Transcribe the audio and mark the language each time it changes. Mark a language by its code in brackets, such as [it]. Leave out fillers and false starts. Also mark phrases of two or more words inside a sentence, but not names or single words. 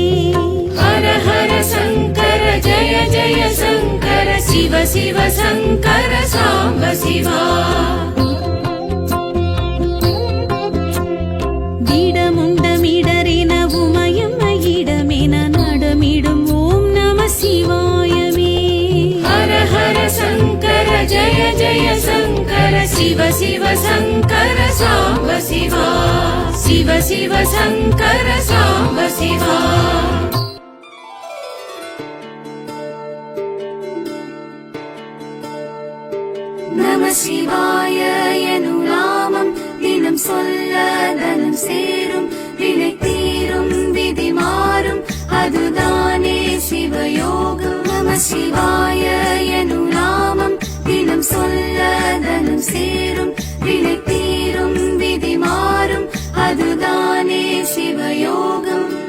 [sa] हर हर शङ्कर जय जय शङ्कर शिव शिव शङ्कर साम्ब शिवा [ta] திடமுண்டமிடரென உமயமயிடமென நடமிடும் ஓம் நம சிவாயமே [sa] हर हर शङ्कर जय जय शङ्कर शिव शिव शङ्कर साम्ब शिवा शिव शिव शङ्कर साम्ब शिवा नमः शिवाय [ta] எனும் நாமம் தினம் சொல்ல தனம் சேரும் வினை தீரும் விதி மாறும் அதுதானே சிவயோகம் [sa] नमः शिवाय [ta] எனும் நாமம் தினம் சொல்ல தனம் சேரும் வினை தீரும் விதி மாறும் அதுதானே சிவயோகம்